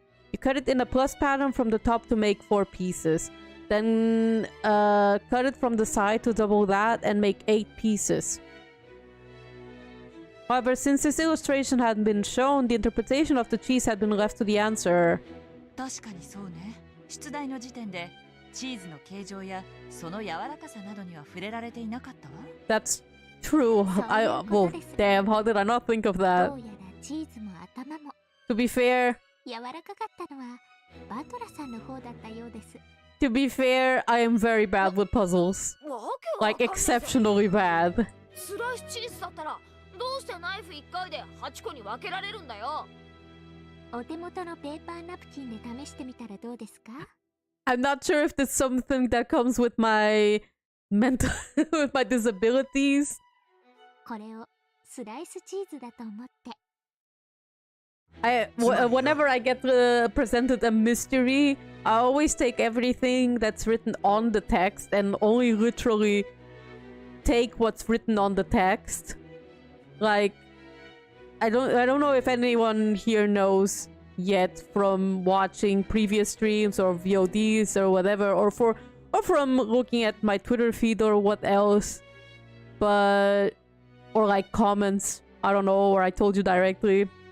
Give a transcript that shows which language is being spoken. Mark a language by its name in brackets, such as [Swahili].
[English] You cut it in a plus pattern from the top to make 4 pieces. Then cut it from the side to double that and make 8 pieces. However, since this illustration hadn't been shown, the interpretation of the cheese had been left to the answer. [Japanese] 確かにそうね。出題の時点でチーズの形状やその柔らかさなどには触れられていなかったわ。 [English] That's true. Well, damn, how did I not think of that? [Japanese] どうやらチーズも頭も [English] To be fair, [Japanese] 柔らかかったのはバトラさんの方だったようです。 [English] to be fair, I am very bad with puzzles. Like, exceptionally bad. [Japanese] スライスチーズだったらどうしてナイフ1回で8個に分けられるんだよ。お手元のペーパーナプキンで試してみたらどうですか？ [English] I'm not sure if that's something that comes with my mental with my disabilities. [Japanese] これをスライスチーズだと思って。 [English] Whenever I get presented a mystery, I always take everything that's written on the text and only literally take what's written on the text. Like, I don't know if anyone here knows yet from watching previous streams or VODs or whatever, or from looking at my Twitter feed or what else, or like comments, I don't know, or I told you directly.